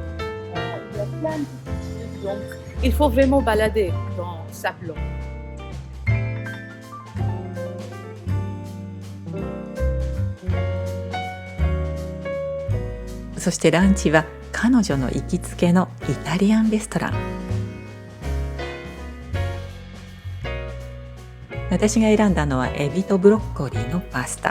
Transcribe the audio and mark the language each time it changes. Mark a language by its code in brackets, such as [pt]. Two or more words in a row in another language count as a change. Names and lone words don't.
[fr] Il y a plein de petits trucs. Donc, il faut vraiment balader dans Sablon. [ja] そしてランチは彼女の行きつけのイタリアンレストラン。私が選んだのはエビとブロッコリーのパスタ。